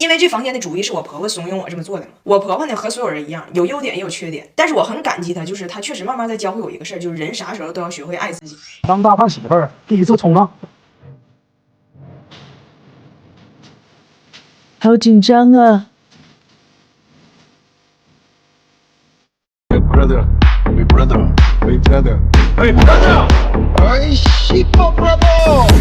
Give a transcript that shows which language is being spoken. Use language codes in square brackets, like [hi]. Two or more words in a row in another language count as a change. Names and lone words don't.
[zh] 因为这房间的主意是我婆婆怂恿我这么做的嘛。我婆婆呢和所有人一样，有优点也有缺点，但是我很感激她，就是她确实慢慢在教会我一个事儿，就是人啥时候都要学会爱自己。当大胖媳妇儿第一次冲浪，好紧张啊！ [en] Hey brother, hey brother, hey brother, hey brother, [es] ay chico bravo！